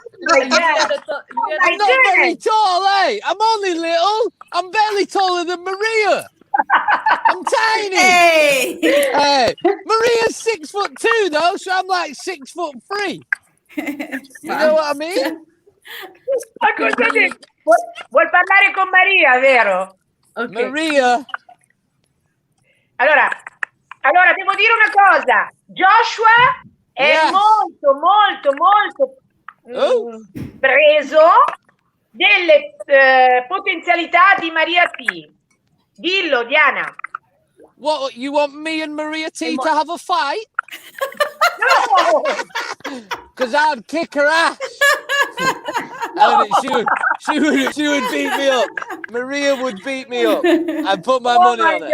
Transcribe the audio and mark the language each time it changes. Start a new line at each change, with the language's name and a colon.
English: I'm not very tall, eh? I'm only little. I'm barely taller than Maria. I'm tiny. Hey, Maria's 6'2" though, so I'm like 6'3". You know what I mean?
Italian: Ma cosa dici? Vuol parlare con Maria, vero?
English: Okay.
Italian: Maria. Allora, devo dire una cosa. Joshua è molto preso delle potenzialità di Maria T. Dillo, Diana.
English: What, you want me and Maria T to have a fight? No! Because I'd kick her ass. She would beat me up. Maria would beat me up. I'd put my money on it.